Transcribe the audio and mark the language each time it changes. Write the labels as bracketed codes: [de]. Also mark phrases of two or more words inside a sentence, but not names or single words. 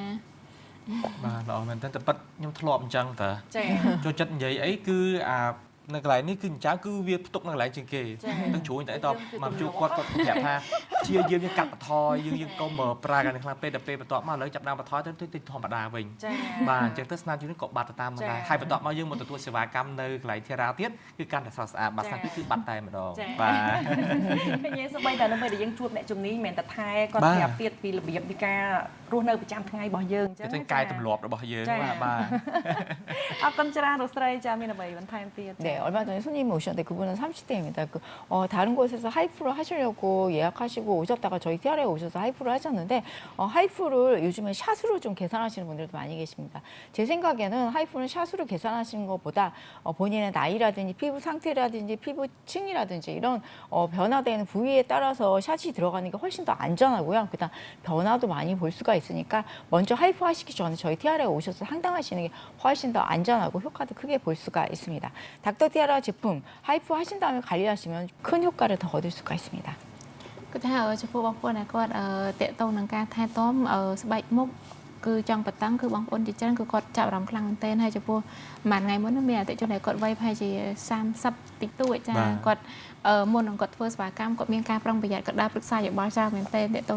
[km] បាទល្អមែនតើប៉ិតខ្ញុំធ្លាប់អញ្ចឹងតើចូលចិត្តនិយាយអីគឺនៅកន្លែងនេះគឺចៅគឺវាផ្ទុកនៅកន្លែងជាងគេទាំងជ្រួញតែតមកជួបគាត់ប្រាប់ថាជាយើងកាត់បន្ថយយើងកុំប្រើកាន់ខ្លាំងពេកដល់ពេលបន្ទាប់មកឥឡូវចាប់ដើមបន្ថយទៅធម្មតាវិញបាទអញ្ចឹងទៅស្នាមយើងក៏បាត់ទៅតាមដែរហើយបន្ទាប់មកយើងមកទទួលសេវាកម្មនៅកន្លែងធារាទៀតគឺកាន់តែស្រស់ស្អាតបាទស្នាមគឺបាត់តែម្ដងបាទ ឃើញសូម្បីតែនៅពេលដែលយើងជួបអ្នកជំនាញមិនមែនតែថែគាត់ប្រាប់ទៀតពីរបៀបនៃការរស់នៅប្រចាំថ្ងៃរបស់យើងអញ្ចឹង ទៅកាយទម្លាប់របស់យើងបាទ អរគុណច្រើនលោកស្រីចាមានអ្វីបន្ថែមទៀត [ko] 네, 얼마 전에 손님이 오셨는데 그분은 30대입니다. 다른 곳에서 하이프를 하시려고 예약하시고 오셨다가 저희 티아라에 오셔서 하이프를 하셨는데 하이프를 요즘에 샷으로 좀 계산하시는 분들도 많이 계십니다. 제 생각에는 하이프는 샷으로 계산하시는 것보다 본인의 나이라든지 피부 상태라든지 피부층이라든지 이런 변화되는 부위에 따라서 샷이 들어가는 게 훨씬 더 안전하고요. 그다음 변화도 많이 볼 수가 있으니까 먼저 하이프 하시기 전에 저희 티아라에 오셔서 상담하시는 게 훨씬 더 안전하고 효과도 크게 볼 수가 있습니다. 닥터 티아라 제품 하이프 하신 다음에 관리하시면 큰 효과를 더 얻을 수가 있습니다. [km] គឺថាចំពោះបងប្អូនដែលគាត់តេតងនឹងការថែទាំស្បែកមុខគឺចង់បន្តឹងគឺបងប្អូនជាច្រើនគឺគាត់ចាប់អារម្មណ៍ខ្លាំងមែនទែនហើយចំពោះមួយថ្ងៃមុនមានអតិថិជនដែលគាត់វ័យប្រហែលជា30តិចតួចចាគាត់មុននឹងគាត់ធ្វើសេវាកម្មគាត់មានការប្រុងប្រយ័ត្នគាត់ដើរប្រឹក្សាយោបល់ច្រើនមែនទែនតេតង